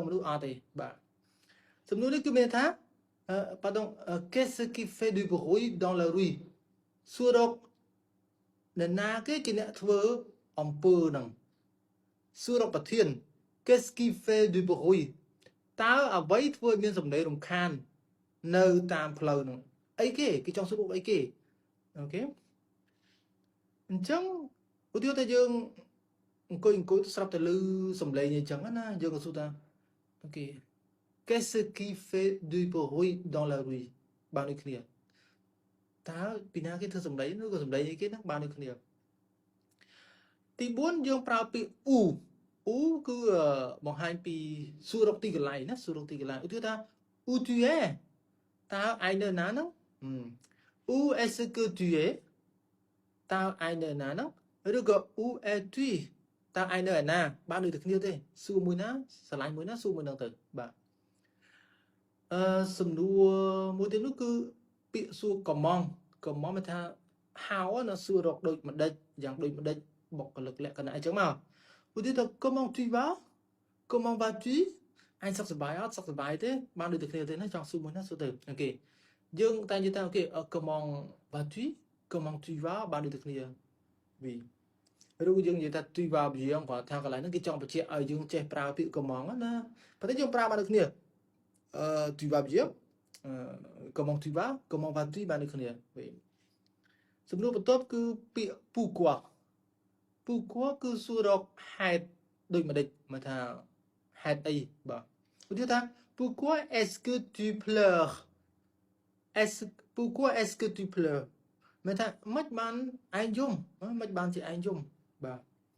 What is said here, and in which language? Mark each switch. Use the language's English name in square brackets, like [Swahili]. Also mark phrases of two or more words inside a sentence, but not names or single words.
[Khmer] មនុស្សអត់ទេបាទសំណួរនេះគឺមានថា [French] pardon qu'est-ce qui fait du bruit dans la rue [Khmer] សួររកនរណាគេជាអ្នកធ្វើអំពើហ្នឹងសួររកប្រធាន [French] qu'est-ce qui fait du bruit [Khmer] តើ អ្វីធ្វើឲ្យមានសំឡេងរំខាននៅតាមផ្លូវហ្នឹងអីគេចង់សួរអីគេអូខេអញ្ចឹងឧទាហរណ៍ថាយើងអង្គុយស្រាប់តែឮសំឡេងអញ្ចឹ ងណាយើងក៏សួរថាអូខេ [French] qu'est-ce qui fait du bruit dans la rue [Khmer] បានដូចគ្នាតើពីណាគេធ្វើ សំឡេងឬក៏សំឡេងអីគេហ្នឹងបានដូចគ្នាទី4យើងប្រើពាក្យ où គឺបង្ហាញពីសួររកទីកន្លែងណាសួររកទីកន្លែងឧទាហរណ៍ថា [French] où tu es [Khmer] តើឯងនៅណាហ្នឹង [French] où est-ce que tu es [Khmer] តើឯងនៅណាហ្នឹងឬក៏ [French] où es-tu [Khmer] តើឯងនៅឯណាបានដូចតែគ្នាទេសួរមួយណាស្រឡាញ់មួយណាសួរមួយហ្នឹងទៅបាទ សំណួរមួយទៀតនោះគឺពាក្យសួរកំងមានថា how ណាសួររកដូចម្ដេចយ៉ាងដូចម្ដេចបុគ្គលិកលក្ខណៈអីចឹងមកឧទាហរណ៍ថា [French] comment tu vas comment vas-tu [Khmer] អញសុខសប្បាយអត់សុខសប្បាយទេបានដូចតែគ្នាទេណាចង់សួរមួយណាសួរទៅអូខេយើងតែនិយាយថាអូខេ [French] comment vas-tu comment tu vas [Khmer] បានដូចតែគ្នាវីឬយើងនិយាយថា [French] tu vas bien [Khmer] គាត់ថាកន្លែងហ្នឹងគេ ចង់បញ្ជាក់ឲ្យយើងចេះប្រើពាក្យ comment ណាប៉ុន្តែយើងប្រើបានដូចគ្នា [French] tu vas bien comment tu vas comment vas-tu [Khmer] បានដូចគ្នាវិញសំណួរបន្ទាប់គឺពាក្យ pourquoi គឺសួររកហេតុដូចម្ដេចមកថាហេតុអីបាទឧទាហរណ៍ថា [French] pourquoi est-ce que tu pleures pourquoi est-ce que tu pleures [Khmer] មកថាមិនបានឯងយំមិនបានជាឯងយំបាទ